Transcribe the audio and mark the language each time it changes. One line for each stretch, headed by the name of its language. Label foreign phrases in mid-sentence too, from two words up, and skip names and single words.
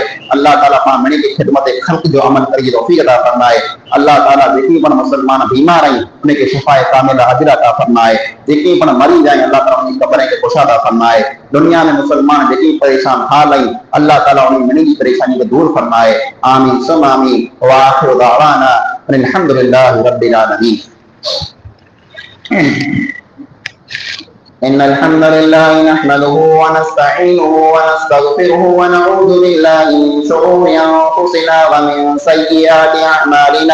Sindhi: अल्लाह ताला पाण मिणी खे ख़िदमत ख़ल्क़ जो अमल करे तौफ़ीक़ अता फरमाए। अल्लाह ताला जेकी पण मुसलमान बीमार आहिनि उनखे शिफ़ाए कामिला अजर अता फरमाए। जेकी पण मरीज़ आहिनि अल्लाह ताला उनजी क़ब्र खे कुशा अता फरमाए। दुनिया में मुसलमान जेकी परेशान हाल आहिनि अल्लाह ताला उन मिणी जी परेशानी खे दूर फरमाए।
Arabic: آمين ثم آمين. وآخر دعوانا الحمد لله رب العالمين. إن الحمد لله نحمده ونستعينه ونستغفره ونعوذ بالله من شرور أنفسنا ومن سيئات